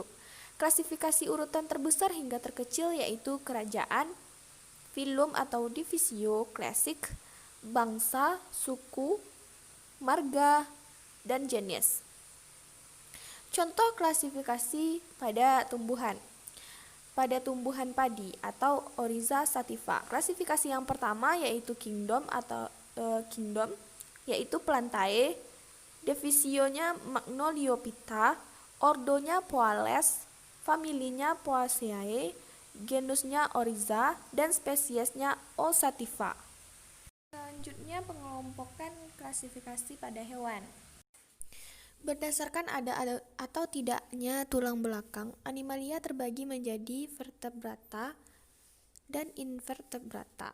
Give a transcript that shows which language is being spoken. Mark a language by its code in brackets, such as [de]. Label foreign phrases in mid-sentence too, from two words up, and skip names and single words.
[id] Klasifikasi urutan terbesar hingga terkecil yaitu kerajaan, filum atau divisio, klasik, bangsa, suku, marga, dan jenis. Contoh klasifikasi pada tumbuhan. Pada tumbuhan padi atau Oryza sativa, klasifikasi yang pertama yaitu kingdom yaitu Plantae, divisionya Magnoliophyta, ordonya Poales, familinya Poaceae, genusnya Oryza, dan spesiesnya O sativa. Selanjutnya pengelompokan klasifikasi pada hewan. Berdasarkan ada atau tidaknya tulang belakang, animalia terbagi menjadi vertebrata dan invertebrata.